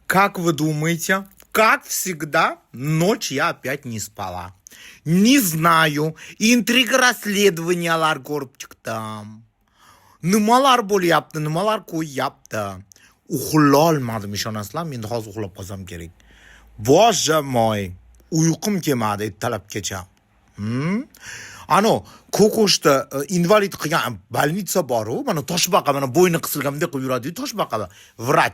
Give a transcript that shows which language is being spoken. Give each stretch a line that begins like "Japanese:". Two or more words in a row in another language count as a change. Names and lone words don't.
Russian: Как вы думаете, как всегда, ночь я опять не спала. Не знаю,
Uzbek: intriga расследованиялар ko'rib chiqdim. Nimalar bo'lyapti, nimalar qo'yyapti. Uxlolmadim, ishonasizlar, men hozir uxlab qolsam kerak.
Russian: Боже мой,
Uzbek: uyqum kelmadi ertalabgacha. Ano, Ko'koshda invalid qilgan больница bor-ku, mana toshbaqa, mana bo'yni qisilgandek qilib yuradi, toshbaqa, vrach.